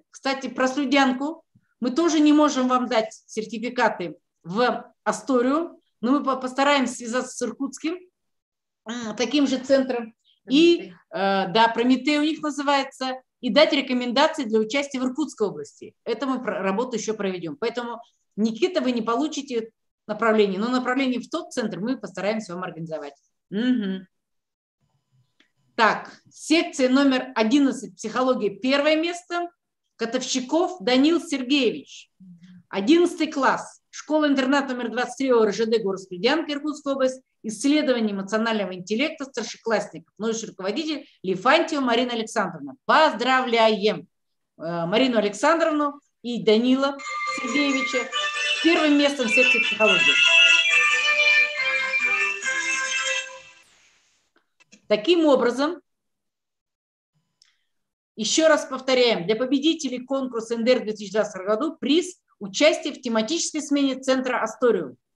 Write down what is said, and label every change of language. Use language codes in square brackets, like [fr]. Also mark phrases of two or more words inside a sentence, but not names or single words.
[ru] Кстати, про Слюдянку мы тоже не можем вам дать сертификаты в Асторию, но мы постараемся связаться с Иркутским, таким же центром, и, да, Прометей у них называется, и дать рекомендации для участия в Иркутской области. Это мы работу еще проведем. Поэтому, Никита, вы не получите направление, но направление в тот центр мы постараемся вам организовать. Угу. Так, секция номер 11, психология, 1 место. Котовщиков Данил Сергеевич, 11 класс, школа-интернат номер 23 ОРЖД, город Слюдянка, Иркутская область, исследование эмоционального интеллекта старшеклассников, научный руководитель Лифантьева Марина Александровна. Поздравляем Марину Александровну и Данила Сергеевича с 1 местом в секции психологии. Таким образом, еще раз повторяем, для победителей конкурса НДР в 2020 году приз участие в тематической смене центра Асториум.